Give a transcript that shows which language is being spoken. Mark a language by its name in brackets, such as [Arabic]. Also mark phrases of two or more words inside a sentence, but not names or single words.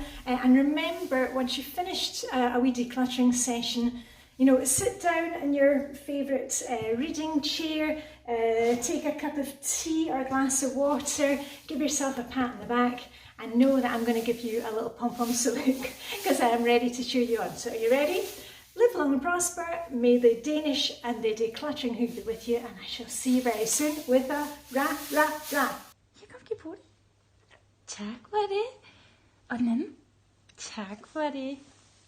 [English] And remember, once you've finished a wee decluttering session, sit down in your favourite reading chair, take a cup of tea or a glass of water, give yourself a pat on the back, and know that I'm going to give you a little pom-pom salute because I am ready to cheer you on. So are you ready? Live long and prosper. May the Danish and the decluttering hygge be with you, and I shall see you very soon with a ra. [Danish] Jeg kan give på det. Tak for det. Og den anden. Tak for det.